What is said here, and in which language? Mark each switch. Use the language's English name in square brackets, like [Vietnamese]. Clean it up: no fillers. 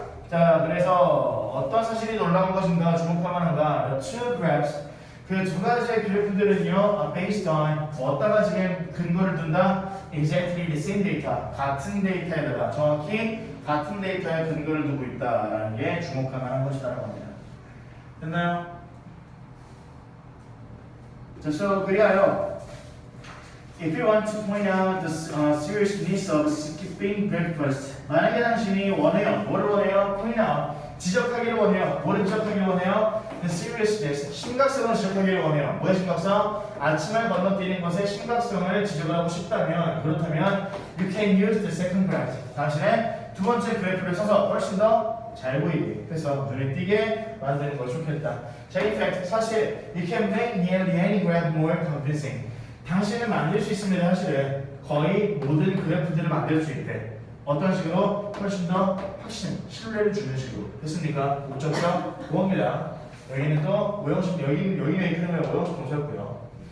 [Korean] 자, 그래서 어떤 사실이 놀라운 것인가? 주목할 만한가? [English] The two graphs [Korean] 그 두 가지의 그래프들은요, [English] based on [Korean] 어디다가 지금 근거를 둔다? [English] Exactly the same data [Korean] 같은 데이터에다가 정확히 같은 데이터에 근거를 두고 있다라는 게 주목할 만한 것이라는 겁니다. 됐나요? [English] 자, so [Korean] 그리하여 [English] if you want to point out the seriousness of skipping breakfast [Korean] 만약에 당신이 원해요. 뭐를 원해요? [English] point out [Korean] 지적하기를 원해요. 뭐를 지적하기를 원해요? [English] The seriousness [Korean] 심각성을 지적하기를 원해요. 뭐의 심각성? 아침을 건너뛰는 것의 심각성을 지적을 하고 싶다면 그렇다면 [English] you can use the second graph [Korean] 당신의 두 번째 그래프를 써서 훨씬 더 잘 보이게 그래서 눈에 띄게 만드는 것이 좋겠다. [English] 자, in fact [Korean] 사실 [English] you can make nearly any graph more convincing [Korean] 당신은 만들 수 있습니다. 사실은 거의 모든 그래프들을 만들 수 있대. 어떤 식으로? 훨씬 더 확신, 신뢰를 주는 식으로. 됐습니까? 목적성 무엇입니다. 여기는 또 오형식, 여기 메이크는 오형식 동사였고요.